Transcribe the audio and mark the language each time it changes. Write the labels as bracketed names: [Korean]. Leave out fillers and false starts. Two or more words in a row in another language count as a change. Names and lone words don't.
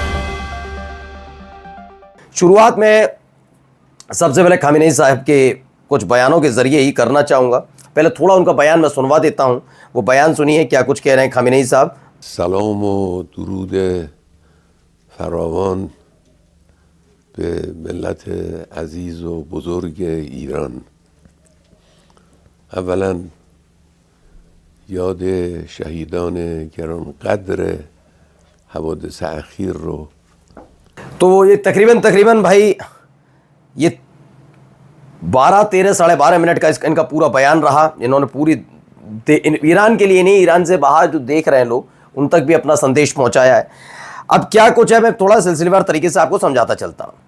[Hindi] शुरुआत में सबसे पहले खामेनेई साहब के कुछ बयानों के जरिए ही करना चाहूंगा। पहले थोड़ा उनका बयान मैं सुनवा देता हूं, वो बयान सुनिए क्या कुछ कह रहे हैं खामेनेई साहब। [Persian] سلام و درود فراوان به ملت عزیز و بزرگ ایران. اولا یاد شهیدان گرانقدر حوادث اخیر رو [Hindi] तो ये तकरीबन भाई ये 12, 13, 12.5 मिनट का इनका पूरा बयान रहा। इन्होंने पूरी ईरान के लिए नहीं, ईरान से बाहर जो देख रहे हैं लोग उन तक भी अपना संदेश पहुंचाया है। अब क्या कुछ है मैं थोड़ा सिलसिलेवार तरीके से आपको समझाता चलता हूं।